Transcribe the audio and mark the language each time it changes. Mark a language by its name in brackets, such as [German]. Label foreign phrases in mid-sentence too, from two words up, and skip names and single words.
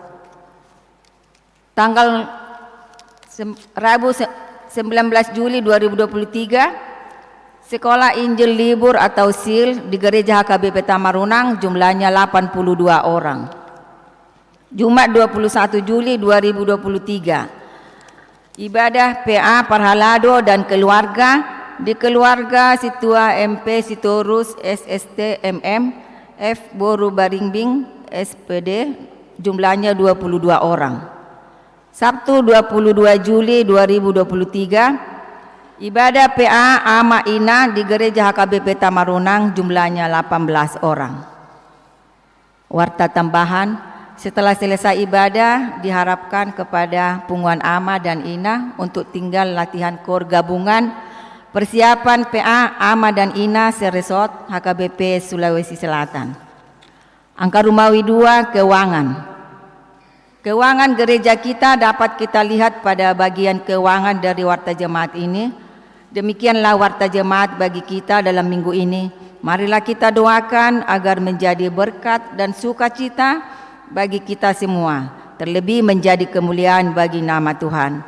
[Indonesian] Tanggal Rabu 19 Juli 2023, Sekolah Injil Libur atau SIL di Gereja HKBP Tamarunang jumlahnya 82 orang. Jumat 21 Juli 2023, ibadah PA Parhalado dan keluarga di keluarga Situa MP Sitorus SST MM F Boru Baringbing SPD, jumlahnya 22 orang. Sabtu 22 Juli 2023, ibadah PA Ama Ina di Gereja HKBP Tamarunang jumlahnya 18 orang. Warta tambahan, setelah selesai ibadah diharapkan kepada Punguan Ama dan Ina untuk tinggal latihan kor gabungan persiapan PA Ama dan Ina Seresort HKBP Sulawesi Selatan. Angka Rumawi 2, keuangan. Keuangan gereja kita dapat kita lihat pada bagian keuangan dari warta jemaat ini. Demikianlah warta jemaat bagi kita dalam minggu ini. Marilah kita doakan agar menjadi berkat dan sukacita bagi kita semua, terlebih menjadi kemuliaan bagi nama Tuhan.